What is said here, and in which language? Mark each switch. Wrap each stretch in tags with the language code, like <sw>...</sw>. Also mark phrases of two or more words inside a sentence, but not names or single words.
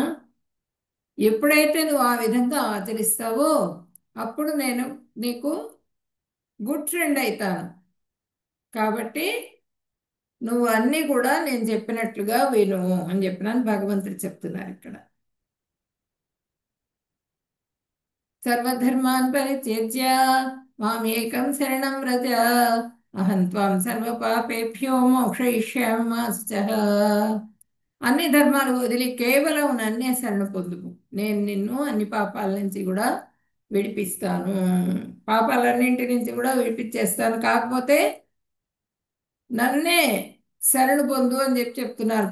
<te>ఎప్పుడైతే నువ్వు ఆ విధంగా ఆచరిస్తావో అప్పుడు నేను నీకు</te> <en>good friend</en> <te>అవుతాను. కాబట్టి నువ్వు అన్నీ కూడా నేను చెప్పినట్లుగా విను అని చెప్పినాను భగవంతుడు చెప్తున్నారు ఇక్కడ.</te> <sa>सर्वधर्मान् परित्यज्य मामेकं शरणं व्रज, अहं त्वां सर्वपापेभ्यो मोक्षयिष्यामि मा शुचः.</sa> <te>అన్ని ధర్మాలు వదిలి కేవలం నన్నే శరణ పొందుము, నేను నిన్ను అన్ని పాపాల నుంచి కూడా విడిపిస్తాను. పాపాలన్నింటి నుంచి కూడా విడిపించేస్తాను. కాకపోతే నన్నే శరణు పొందు అని చెప్తున్నారు.</te>